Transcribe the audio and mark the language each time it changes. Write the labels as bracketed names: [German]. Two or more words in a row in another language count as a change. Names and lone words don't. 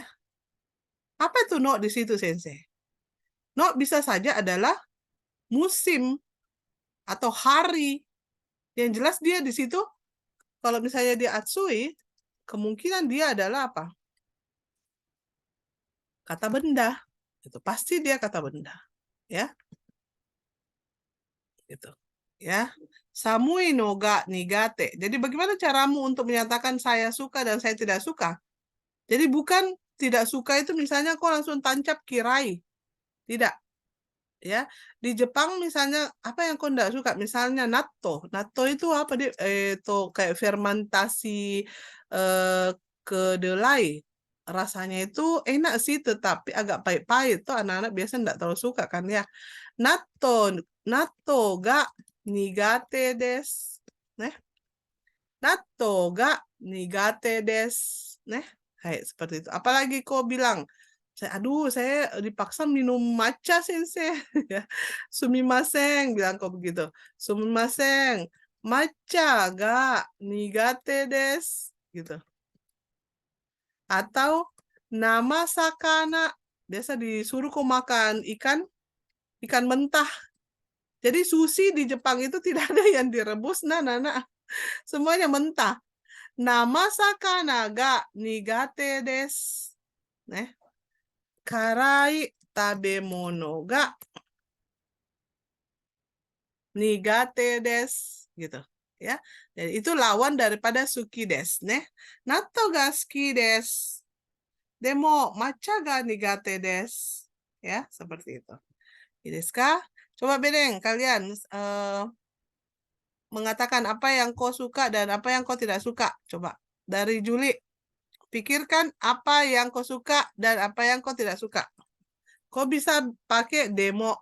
[Indonesian] Apa itu no di situ, Sensei? No bisa saja adalah musim atau hari. Yang jelas dia di situ, kalau misalnya dia atsui, kemungkinan dia adalah apa? Kata benda. Itu pasti dia kata benda. Ya. Gitu. Ya. [Japanese] 寒いのが苦手. [Indonesian] Jadi bagaimana caramu untuk menyatakan saya suka dan saya tidak suka? Jadi bukan tidak suka itu misalnya kok langsung tancap kirai. Tidak. Ya, di Jepang misalnya apa yang kau tidak suka? Misalnya natto. Natto itu apa dia? Itu kayak fermentasi kedelai. Rasanya itu enak sih, tetapi agak pahit-pahit. Tuh anak-anak biasa tidak terlalu suka kan ya. [Japanese] 納豆が苦手です. 納豆が苦手です. [Indonesian] Hai, seperti itu. Apalagi kau bilang, saya dipaksa minum matcha sensei. Ya. Sumimasen, bilang kau begitu. [Japanese] すみません、抹茶が苦手です. [Indonesian] Gitu. Atau [Japanese] 生魚, [Indonesian] biasa disuruh kau makan ikan mentah. Jadi sushi di Jepang itu tidak ada yang direbus, semuanya mentah. [Japanese] 生魚が苦手です. 辛い食べ物が苦手です. [Indonesian] Gitu. Ya. Jadi itu lawan daripada [Japanese] 好きです. 納豆が好きです。でも抹茶が苦手です. [Indonesian] Ya, seperti itu. Deska? Coba Bedeng, kalian mengatakan apa yang kau suka dan apa yang kau tidak suka. Coba. Dari Juli. Pikirkan apa yang kau suka dan apa yang kau tidak suka. Kau bisa pakai demo.